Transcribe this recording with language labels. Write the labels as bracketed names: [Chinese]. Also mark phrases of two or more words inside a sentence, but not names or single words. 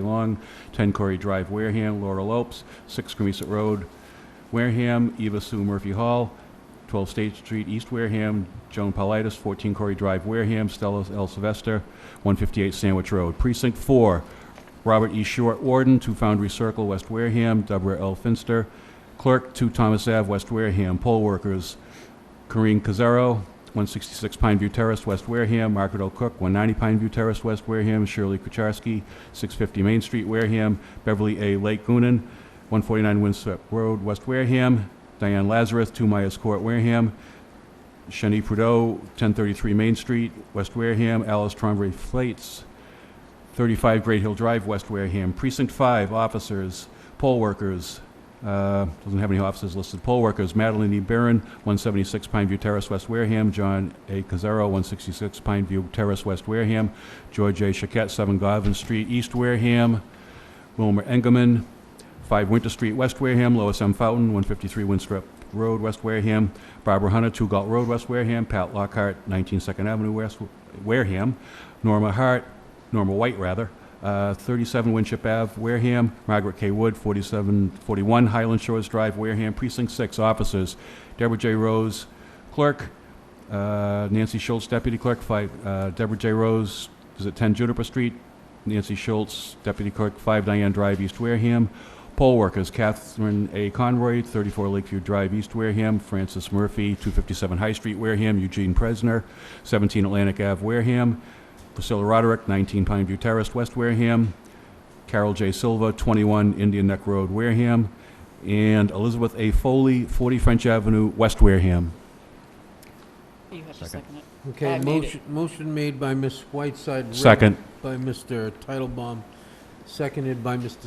[English] Long, 10 Corey Drive, Wareham. Laura Lopes, 6 Cremisa Road, Wareham. Eva Sue Murphy Hall, 12 State Street, East Wareham. Joan Paulitis, 14 Corey Drive, Wareham. Stella L. Sylvester, 158 Sandwich Road. Precinct 4, Robert E. Short, Warden, 2 Foundry Circle, West Wareham. Deborah L. Finster, Clerk, 2 Thomas Ave, West Wareham. Poll workers, Corrine Cazzaro, 166 Pineview Terrace, West Wareham. Margaret O. Cook, 190 Pineview Terrace, West Wareham. Shirley Kucharski, 650 Main Street, Wareham. Beverly A. Lake Goonan, 149 Windswept Road, West Wareham. Diane Lazarus, 2 Myers Court, Wareham. Shani Trudeau, 1033 Main Street, West Wareham. Alice Trombley Flates, 35 Great Hill Drive, West Wareham. Precinct 5, officers, poll workers, Doesn't have any officers listed. Poll workers, Madeline E. Barron, 176 Pineview Terrace, West Wareham. John A. Cazzaro, 166 Pineview Terrace, West Wareham. George A. Chiquette, 7 Garvin Street, East Wareham. Wilmer Engelman, 5 Winter Street, West Wareham. Lois M. Fountain, 153 Winstrop Road, West Wareham. Barbara Hunter, 2 Galt Road, West Wareham. Pat Lockhart, 19 Second Avenue, West Wareham. Norma White, 37 Winship Ave, Wareham. Margaret K. Wood, 41 Highland Shores Drive, Wareham. Precinct 6 officers, Deborah J. Rose, clerk. Nancy Schultz, deputy clerk. Deborah J. Rose is at 10 Juniper Street. Nancy Schultz, deputy clerk, 5 Diane Drive, East Wareham. Poll workers, Catherine A. Conroy, 34 Lakeview Drive, East Wareham. Francis Murphy, 257 High Street, Wareham. Eugene Presner, 17 Atlantic Ave, Wareham. Priscilla Roderick, 19 Pineview Terrace, West Wareham. Carol J. Silva, 21 Indian Neck Road, Wareham. And Elizabeth A. Foley, 40 French Avenue, West Wareham. You have to Second. second it. Okay, I made it. motion made by Ms. Whiteside. Second. By Mr. Titlebaum, seconded by Mr.